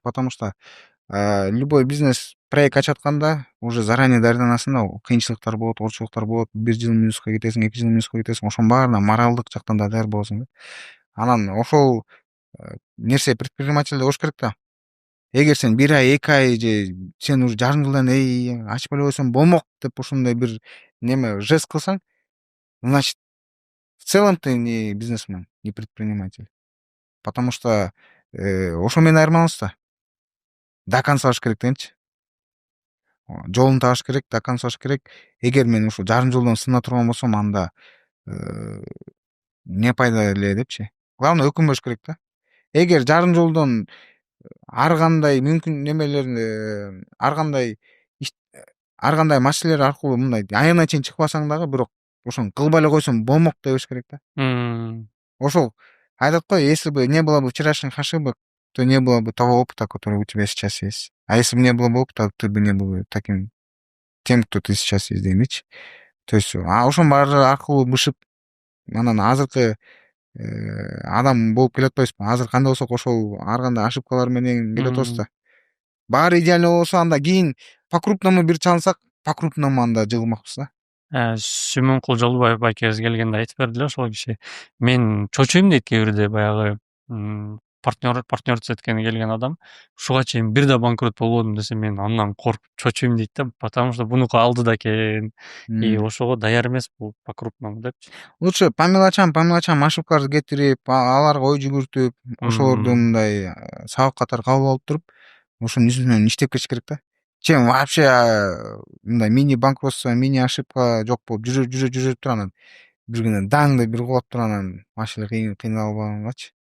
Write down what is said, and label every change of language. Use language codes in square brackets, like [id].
[ru] Потому что любой бизнес проект [ky] ачатканда уже заранее даярданасың да, кыйынчылыктар болот, оорчулуктар болот, 1 жыл минуска кетесиң, 2 жыл минуска кетесиң, ошонун баарына моралдык жактан да даяр болосуң да. Анан ошол нерсе предпринимательде болуш керек да. Эгер сен 1 ай, 2 ай же сен уже жарым жылдан ачпай эле койсом болмок деп ушундай бир неме жест кылсаң, [ru] значит, в целом ты не бизнесмен, не предприниматель. Потому что [ky] ошо менен айырмаланабыз да. [ru] До конца [ky] алыш керек дегенчи. Жолун табыш керек, [ru] до конца [ky] алыш керек. Эгер мен ушул жарым жылдан сына турган болсом, анда не пайда эле депчи. [ru] Главное [ky] өкүнбөш керек да. Эгер жарым жолдон ар кандай мүмкүн немелерди, ар кандай ар кандай маселелер аркылуу мындай аягына чейин чыкпасаң дагы, бирок ошону кылбай эле койсоң болмок дебеш керек да. [ru] Ошол айтат го, если бы не было бы вчерашних ошибок, то не было бы того опыта, который у тебя сейчас есть. А если бы не было бы опыта, ты бы не был бы таким тем, кто ты сейчас есть дейничи. То есть [ky] ошонун баары аркылуу бышып, анан азыркы адам болуп келатпайбызбы? Азыр кандай болсок ошол ар кандай ошибкалар менен келатабыз да. Баары идеально болсо, анда кийин [ru] по крупному [ky] бир чалынсак, по крупному анда жыгылмакпыз да. Сүмөнкул Жолдубаев байкебиз келгенде айтып берди эле ошол киши. Мен чочойм дейт кээ бирде баягы партнерство эткени келген адам. Ушуга чейин бир да банкрот болбодум десе, мен андан коркуп чочойм дейт да, [ru] потому что [ky] бунуку алдыда экен. И ошого даяр эмес бул [ru] по крупному [ky] депчи. [ru] Лучше по мелочам [ky] ошибкаларды кетирип, аларга ой жүгүртүп, ошолорду мындай сабак катары кабыл алып туруп, ошонун үстүнөн иштеп кетиш керек да. [ru] Чем вообще [ky] мындай мини банкротство, мини ошибка жок болуп жүрүп туруп анан бир күнү даң деп бир кулап туруп анан [ru] вообще [ky] кыйналып алгангачы.